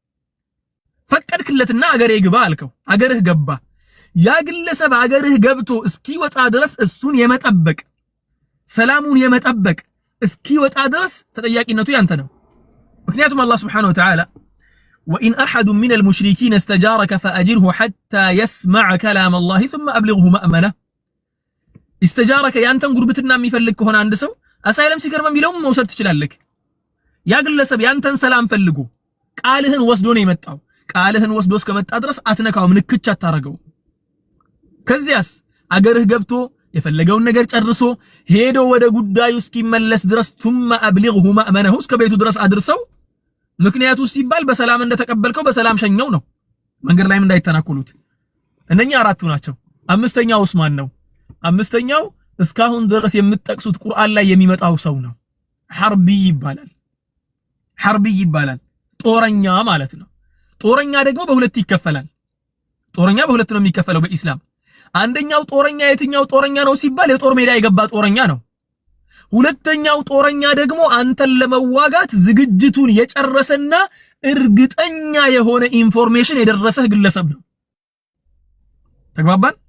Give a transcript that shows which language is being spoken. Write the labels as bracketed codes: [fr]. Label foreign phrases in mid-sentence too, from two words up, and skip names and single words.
[am] ፈቀድክለትና አገሬ ግባ አልከው፣ አገርህ ገባ። ያ ግለሰብ አገርህ ገብቶ እስኪወጣ ድረስ እሱን የመጠበቅ ሰላሙን የመጠበቅ እስኪወጣ ድረስ ተጠያቂነቱ ያንተ ነው። ምክንያቱም አላህ [ar] سبحانه وتعالى وإن أحد من المشركين استجارك فأجره حتى يسمع كلام الله ثم أبلغه مأمنه። [am] ኢስተጃረከ ያንተን ጉርብትና የሚፈልግ ከሆነ አንድ ሰው [en] asylum seeker [am] በሚለውም መውሰድ ትችላለህ። ያ ግለሰብ ያንተን ሰላም ፈልጎ ቃልህን ወስዶ ነው የመጣው። ቃልህን ወስዶ እስከመጣ ድረስ አትነካውም፣ ንክች አታረገው። ከዚያስ አገርህ ገብቶ የፈለገውን ነገር ጨርሶ ሄዶ ወደ ጉዳዩ እስኪመለስ ድረስ [ar] ثم أبلغه مأمنه [am] እስከ ቤቱ ድረስ አድርሰው። ምክንያቱ ሲባል በሰላም እንደተቀበልከው በሰላም ሸኘው ነው፣ መንገድ ላይም እንዳይተናኮሉት። እነኛ አራቱ ናቸው። አምስተኛው ዑስማን ነው። አምስተኛው እስካሁን ድረስ የምትጠቅሱት ቁርአን ላይ የሚመጣው ሰው ነው። ሐርቢ ይባላል። ሐርቢ ይባላል፣ ጦረኛ ማለት ነው። ጦረኛ ደግሞ በሁለት ይከፈላል። ጦረኛ በሁለት ነው የሚከፈለው በኢስላም። አንደኛው ጦረኛ የትኛው ጦረኛ ነው ሲባል የጦር ሜዳ የገባ ጦረኛ ነው። ሁለተኛው ጦረኛ ደግሞ አንተን ለመዋጋት ዝግጅቱን የጨረሰና እርግጠኛ የሆነ ኢንፎርሜሽን የደረሰህ ግለሰብ ነው። ተግባባን?